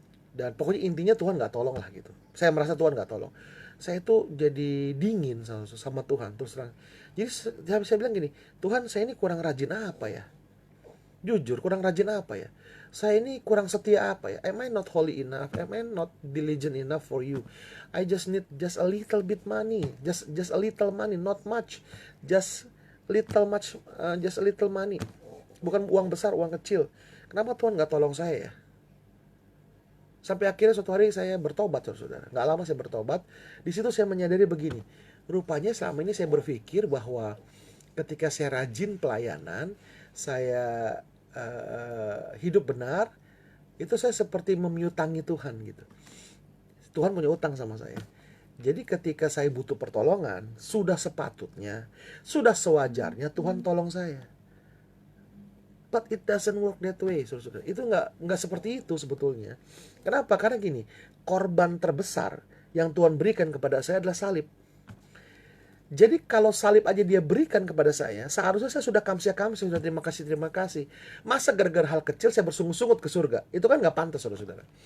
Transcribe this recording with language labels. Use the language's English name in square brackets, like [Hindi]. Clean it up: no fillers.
[Indonesian] Dan pokoknya intinya Tuhan nggak tolong lah gitu. Saya merasa Tuhan nggak tolong. Saya itu jadi dingin sama Tuhan, terus terang. Jadi saya bilang gini, Tuhan, saya ini kurang rajin apa ya? Jujur, kurang rajin apa ya? Saya ini kurang setia apa ya? [English] Am I not holy enough? Am I not diligent enough for you? I just need just a little bit money, just a little money, not much, just just a little money. [Indonesian] Bukan uang besar, uang kecil. Kenapa Tuhan nggak tolong saya ya? Sampai akhirnya suatu hari saya bertobat, saudara. Nggak lama saya bertobat. Di situ saya menyadari begini. Rupanya selama ini saya berpikir bahwa ketika saya rajin pelayanan, saya hidup benar, itu saya seperti memiutangi Tuhan gitu. Tuhan punya utang sama saya. Jadi ketika saya butuh pertolongan, sudah sepatutnya, sudah sewajarnya Tuhan tolong saya. [English] But it doesn't work that way, [Indonesian] saudara-saudara. Itu nggak seperti itu sebetulnya. Kenapa? Karena gini, korban terbesar yang Tuhan berikan kepada saya adalah salib. Jadi kalau salib aja dia berikan kepada saya, seharusnya saya sudah kamsia-kamsia, sudah terima kasih, terima kasih. Masa gara-gara hal kecil saya bersungut-sungut ke surga? Itu kan nggak pantas, saudara-saudara.